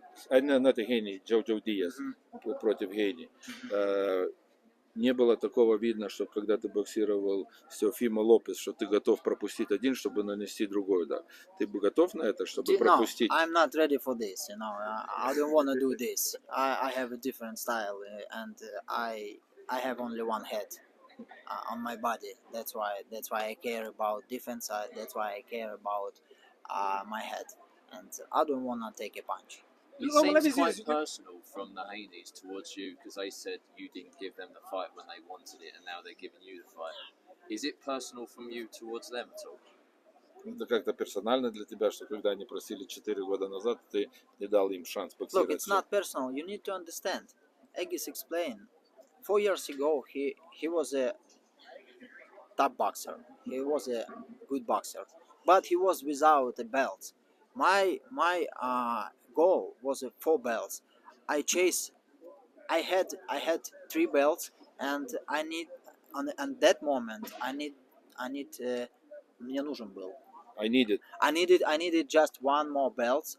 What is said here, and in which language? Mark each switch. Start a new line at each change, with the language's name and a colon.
Russian: Not Гейни, Джо Диаз против Гейни. Не было такого видно, что когда ты боксировал с Теофимо Лопес, что ты готов пропустить один, чтобы нанести другой удар. Ты бы готов на это, чтобы пропустить?
English: I'm not ready for this. I don't want to do this. I have a different style, and I have only one head on my body. That's why I care about defense. That's why I care about my head, and I don't want to take a punch. It seems quite personal from the Haney's towards you because they said you didn't give them the fight when they wanted it, and now they're giving you the fight. Is it personal from you towards them at all?
Russian: Это как-то персонально для тебя, что когда они просили 4 года назад, ты не дал им шанс боксировать?
English: Look, it's not personal. You need to understand. Egis explained. 4 years ago, he was a top boxer. He was a good boxer, but he was without a belt. My goal was 4 belts. I had 3 belts, and I need on that moment I needed just one more belt.